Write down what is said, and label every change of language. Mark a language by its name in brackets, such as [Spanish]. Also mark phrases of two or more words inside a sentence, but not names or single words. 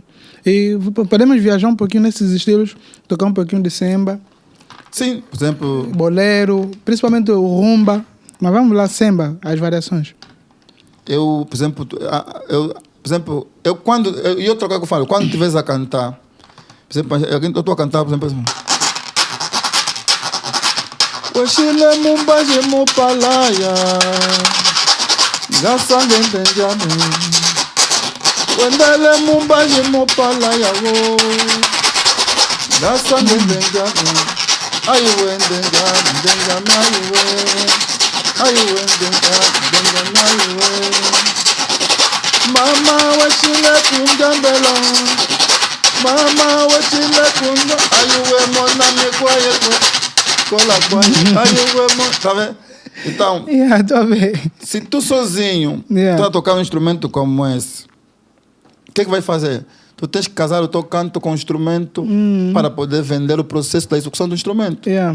[Portuguese] E podemos viajar um pouquinho nesses estilos, tocar um pouquinho de samba. Sim, por exemplo... Bolero, principalmente o rumba. Mas vamos lá, samba, as variações. Eu, por exemplo, quando eu trocar o que eu falo, quando estiveres a cantar, por exemplo, eu estou a cantar, por exemplo, assim, [Bemba] Washile mumbaje mupalaya Gasange ntenjame Wendele mumbaje mupalaya wo Gasange ntenjame Ayu wendenjame ntenjame ayu wendenjame ayu Mama washile kunjambelo Mama washile kunja ayu we mona mikwaye [Portuguese] Tá vendo? Então, se tu sozinho tu a tocar um instrumento como esse, o que vai fazer? Tu tens que casar o teu canto com o instrumento para poder vender o processo da execução do instrumento.